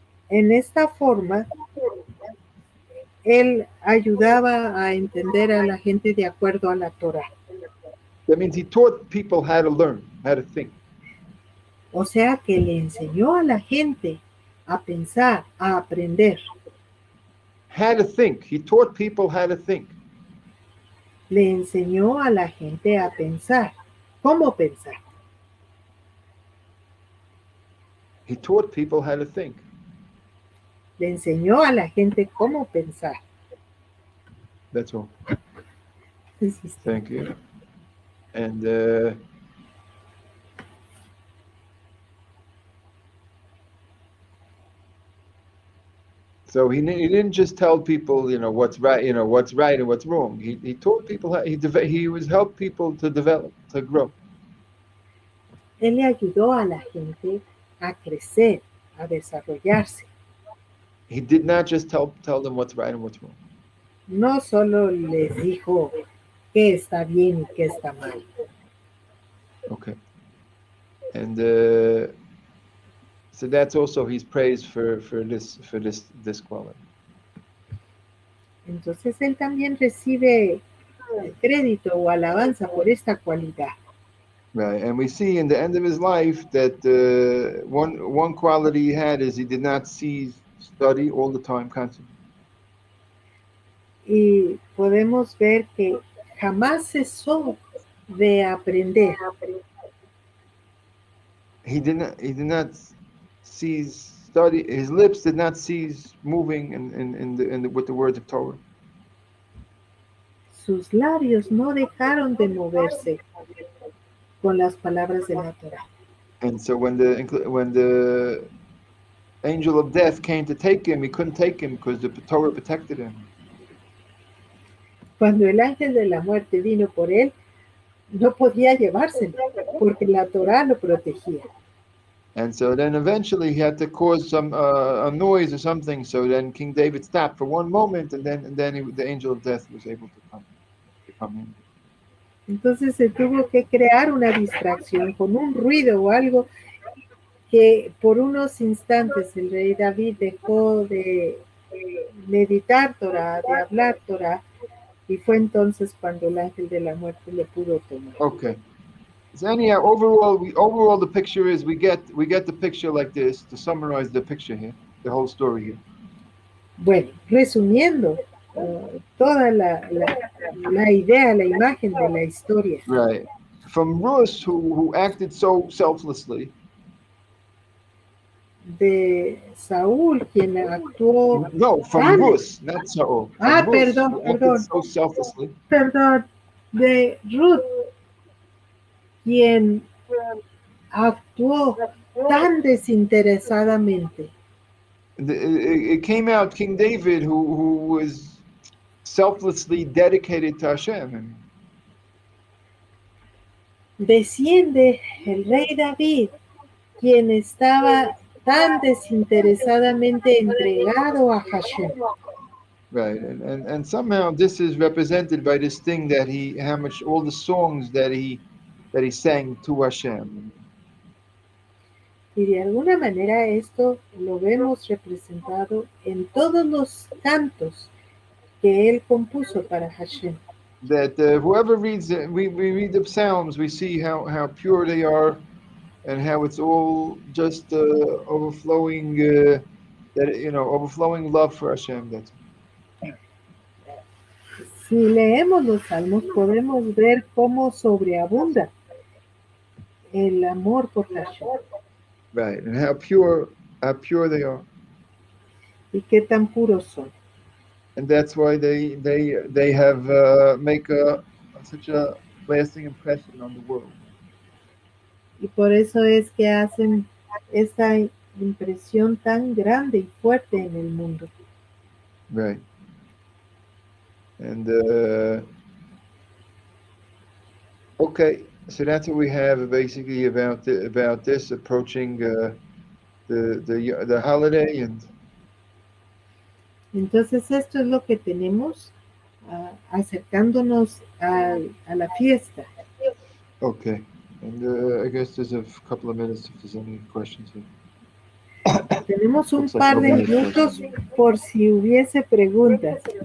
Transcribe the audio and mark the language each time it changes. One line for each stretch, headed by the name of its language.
Spanish: En esta forma, él ayudaba a entender a la gente de acuerdo a la Torah.
English: That means he taught people how to learn, how to think.
Spanish: O sea que le enseñó a la gente a pensar, a aprender.
English: How to think. He taught people how to think.
Spanish: Le enseñó a la gente a pensar. ¿Cómo pensar?
English: He taught people how to think.
Spanish: Le enseñó a la gente cómo pensar.
English: That's all. Thank you. And so he didn't just tell people, what's right, what's right and what's wrong. He taught people how he was helped people to develop, to grow.
Spanish: Él le ayudó a la gente a crecer, a desarrollarse.
English: He did not just tell them what's right and what's wrong.
Spanish: No solo les dijo qué está bien y qué está mal.
English: Okay. And so that's also his praise for this quality.
Spanish: Entonces él también recibe crédito o alabanza por esta cualidad.
English: Right, and we see in the end of his life that one quality he had is he did not cease study all the time, constantly.
Spanish: Y podemos ver que jamás cesó de aprender.
English: He did not cease study. His lips did not cease moving with the words of Torah.
Spanish: Sus labios no dejaron de moverse con las palabras de la Torah.
English: And so when the angel of death came to take him, he couldn't take him because the Torah protected him.
Spanish: Cuando el ángel de la muerte vino por él, no podía llevárselo porque la Torah lo protegía.
English: And so then eventually he had to cause some a noise or something. So then King David stopped for one moment, and then the angel of death was able to come in.
Spanish: Entonces se tuvo que crear una distracción con un ruido o algo que por unos instantes el rey David dejó de meditar Torah, de hablar Torah, y fue entonces cuando el ángel de la muerte le pudo tomar.
English: Okay. So anyhow, overall the picture is we get the picture like this to summarize the picture here, the whole story here.
Spanish: Bueno, resumiendo toda la idea, la imagen de la historia.
English: Right. From Rus, who acted so selflessly.
Spanish: De Saúl, quien actuó.
English: No, from Rus, not Saul.
Spanish: Perdón.
English: So selflessly.
Spanish: Perdón. De Ruth, quien actuó tan desinteresadamente.
English: It came out King David, who was selflessly dedicated to Hashem.
Spanish: Desciende el rey David, quien estaba tan desinteresadamente entregado a Hashem.
English: Right, and somehow this is represented by this thing that all the songs that he sang to Hashem.
Spanish: Y de alguna manera esto lo vemos representado en todos los cantos que él compuso para Hashem.
English: That whoever reads it, we read the Psalms, we see how pure they are, and how it's all just overflowing overflowing love for Hashem. That's.
Spanish: Si leemos los salmos podemos ver cómo sobreabunda el amor por Hashem.
English: Right, and how pure they are.
Spanish: Y qué tan puros son.
English: And that's why they have make such a lasting impression on the world.
Spanish: Y por eso es que hacen esta impresión tan grande y fuerte en el mundo.
English: Right. And okay, so that's what we have basically about this approaching the holiday. And
Spanish: Entonces esto es lo que tenemos acercándonos a la fiesta.
English: okay, and I guess there's a couple of minutes if there's any questions here.
Spanish: Tenemos un
English: Looks like
Spanish: par de
English: nobody has
Spanish: minutos
English: questions.
Spanish: por si hubiese preguntas.